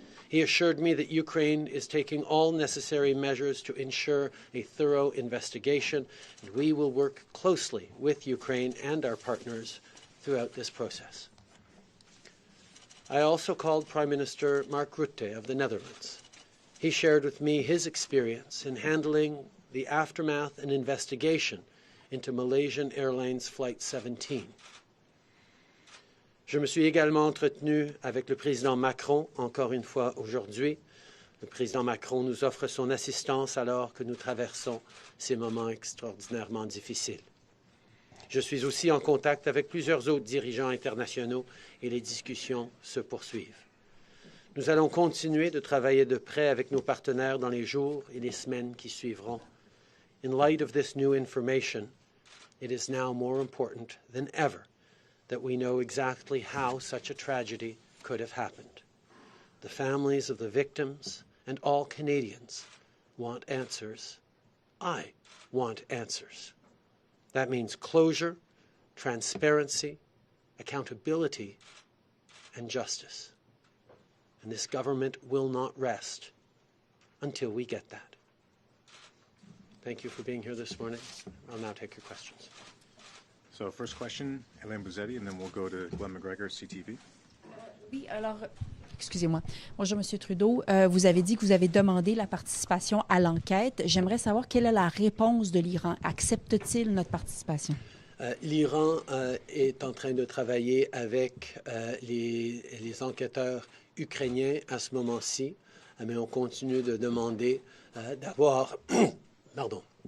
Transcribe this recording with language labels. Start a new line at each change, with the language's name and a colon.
English: He assured me that Ukraine is taking all necessary measures to ensure a thorough investigation, and we will work closely with Ukraine and our partners throughout this process. I also called Prime Minister Mark Rutte of the Netherlands. He shared with me his experience in handling the aftermath and investigation into Malaysian Airlines Flight 17. Je me suis également entretenu avec le président Macron, encore une fois aujourd'hui. Le président Macron nous offre son assistance alors que nous traversons ces moments extraordinairement difficiles. Je suis aussi en contact avec plusieurs autres dirigeants internationaux et les discussions se poursuivent. Nous allons continuer de travailler de près avec nos partenaires dans les jours et les semaines qui suivront. In light of this new information, it is now more important than ever that we know exactly how such a tragedy could have happened. The families of the victims and all Canadians want answers. I want answers. That means closure, transparency, accountability, and justice. And this government will not rest until we get that. Thank you for being here this morning. I'll now take your questions. So first question, Hélène Bouzetti, and then we'll go to Glenn McGregor, CTV.
French: Oui, alors, excusez-moi. Bonjour, M. Trudeau. Vous avez dit que vous avez demandé la participation à l'enquête. J'aimerais savoir quelle est la réponse de l'Iran. Accepte-t-il notre participation? L'Iran est en train de travailler avec les enquêteurs ukrainiens à ce moment-ci, mais on continue de demander d'avoir... Pardon.